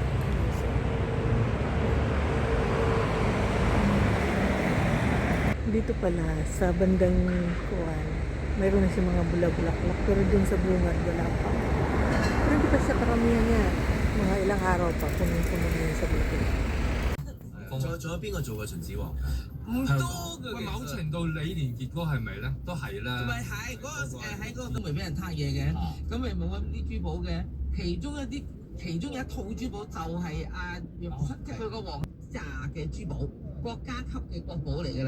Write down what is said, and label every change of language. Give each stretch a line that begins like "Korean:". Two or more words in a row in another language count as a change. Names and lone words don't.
Filipino: Dito pala, sa bandang kuwan, mayroon na siya mga bula-bulaklak, pero dun sa bunga, wala pa. Pero hindi pa siya karamihan niya. Mga ilang araw pa, puno-puno na yun sa bulaklak.
Cantonese: 仲有邊個做過秦始皇？唔多嘅，喂，某程度李連杰嗰係咪咧？都係啦。咪係嗰個喺嗰個都未俾人撻嘢嘅，咁咪冇咁啲珠寶嘅。其中有一套珠寶就係即係佢個皇家嘅珠寶，國家級嘅國寶嚟㗎啦。